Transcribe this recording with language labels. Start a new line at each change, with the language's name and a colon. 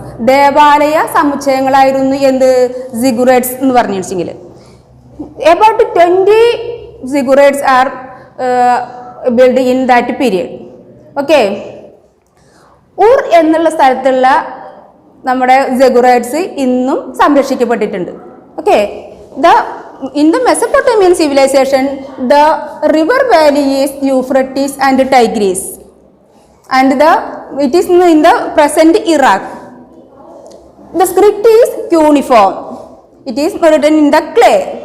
Malayalam: ദേവാലയ സമുച്ചയങ്ങളായിരുന്നു എന്ത് സിഗുറേറ്റ്സ് എന്ന് പറഞ്ഞിട്ടുണ്ടെങ്കിൽ.
English: About 20 ziggurats are built in that period. Okay.
Malayalam: ഊർ എന്നുള്ള സ്ഥലത്തുള്ള നമ്മുടെ സിഗുറേറ്റ്സ് ഇന്നും സംരക്ഷിക്കപ്പെട്ടിട്ടുണ്ട്.
English: Okay. In the Mesopotamian civilization, the river valley is Euphrates and Tigris, and it is in the present Iraq. The script is cuneiform. It is written in the clay.